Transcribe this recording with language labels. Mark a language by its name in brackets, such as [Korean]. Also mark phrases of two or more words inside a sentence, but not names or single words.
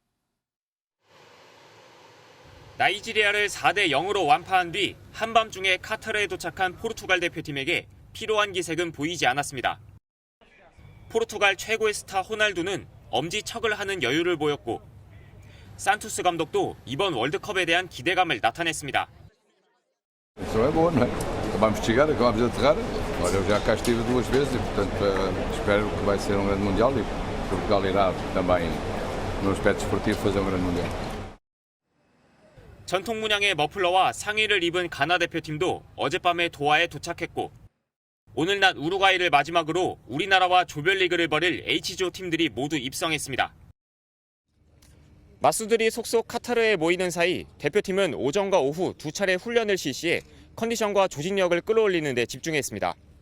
[Korean] 나이지리아를 4대 0으로 완파한 뒤 한밤중에 카타르에 도착한 포르투갈 대표팀에게 피로한 기색은 보이지 않았습니다. 포르투갈 최고의 스타 호날두는 엄지척을 하는 여유를 보였고 산투스 감독도 이번 월드컵에 대한 기대감을 나타냈습니다. [Portuguese] Isso é bom, não é? Acabamos de chegar, acabamos de aterrar. Olha, eu já cá estive 2 vezes e, portanto, espero que vai ser grande Mundial e Portugal irá também, no aspecto esportivo, fazer grande Mundial. [Korean] 전통 문양의 머플러와 상의를 입은 가나 대표팀도 어젯밤에 도하에 도착했고 오늘 낮 우루과이를 마지막으로 우리나라와 조별리그를 벌일 H조 팀들이 모두 입성했습니다. 마수들이 속속 카타르에 모이는 사이 대표팀은 오전과 오후 2차례 훈련을 실시해 컨디션과 조직력을 끌어올리는 데 집중했습니다.